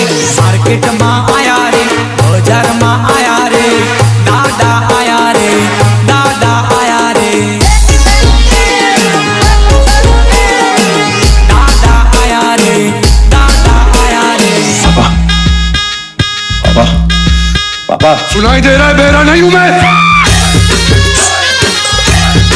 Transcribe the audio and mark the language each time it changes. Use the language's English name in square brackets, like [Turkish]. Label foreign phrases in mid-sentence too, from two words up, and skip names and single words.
[Gujarati] માર્કેટમાં આયા રે બજારમાં આયા રે દાદા આયા રે દાદા આયા રે. દાદા આયા રે દાદા આયા રે. [Hindi] सुनाई दे रहा है? बेरा नहीं हूं मैं.